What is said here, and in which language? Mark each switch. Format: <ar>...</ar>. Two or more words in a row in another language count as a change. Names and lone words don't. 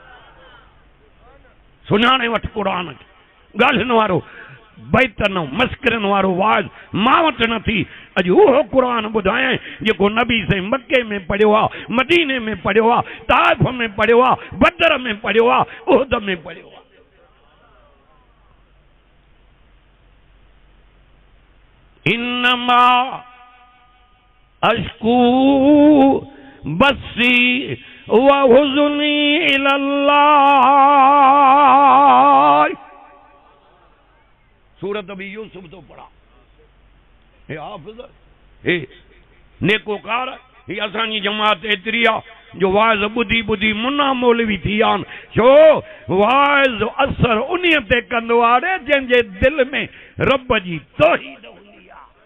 <sd>सुञाणे वठ कुरान खे। ॻाल्हियुनि वारो बैतन मस्करनि वारो वाज़ मां वटि न थी। अॼु उहो कुरान ॿुधायां जेको नबी से मके में पढ़ियो आहे, मदीने में पढ़ियो आहे, ताइफ में पढ़ियो आहे, बदर में पढ़ियो आहे, उहद में पढ़ियो आहे।</sd> <ar>إنما أشكو بثي وحزني إلى الله.</ar> <sd>सूरत भी यूसुफ तो पढ़ा। हे हाफ़िज़, हे नेकोकार, हे असांजी जमात एतिरी आहे जो वाइज़ ॿुधी ॿुधी मुन्ना मौलवी थी विया आहिनि। छो वाइज़ असर उन ते कंदो आहे जंहिंजे दिलि में रब जी तौहीद हूंदी आहे।</sd>